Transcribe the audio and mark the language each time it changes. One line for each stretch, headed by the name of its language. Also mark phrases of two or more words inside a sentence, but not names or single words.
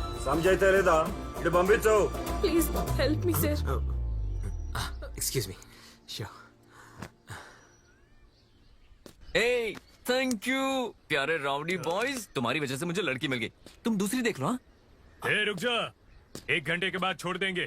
Telugu: సమజైతే లేదా ఇటు పంపించు
English: please help me sir. excuse me sure
Hindi: ए
English: thank you
Hindi: प्यारे
English: rowdy boys,
Hindi: तुम्हारी वजह से मुझे लड़की मिल गई. तुम दूसरी देख लो. हाँ रुक जा, 1 घंटे के बाद छोड़ देंगे.